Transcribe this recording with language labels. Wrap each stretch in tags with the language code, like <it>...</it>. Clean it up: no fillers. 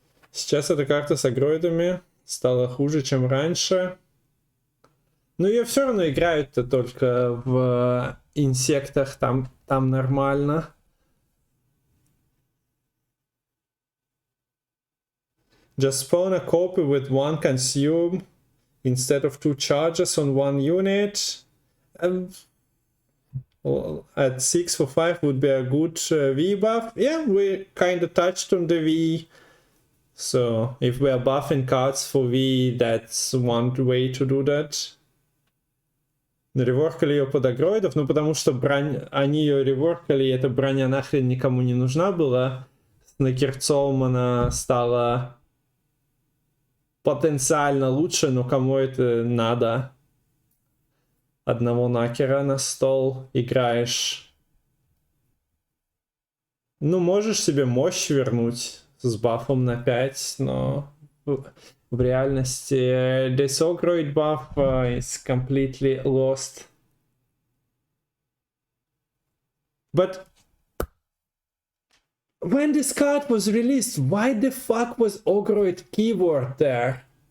<ru>Сейчас эта карта с агроидами стала хуже, чем раньше. Но ее все равно играют-то только в инсектах, там нормально.</ru> <en>Just spawn a copy with one consume instead of 2 charges on one unit. Well, at 6 for 5 would be a good V buff. Yeah, we kind of touched on the V. So if we are buffing cards for V, that's one way to do that.</en> <ru>Реворкали ее под агроидов, ну потому что они ее реворкали, и эта броня нахрен никому не нужна была. С Накерцовым она стала потенциально лучше, но кому это надо? Одного накера на стол играешь. Ну, можешь себе мощь вернуть с бафом на 5, но в реальности</ru> <en>this Ogroid buff is completely lost. But when this card was released, why the fuck was Ogroid keyword there?</en>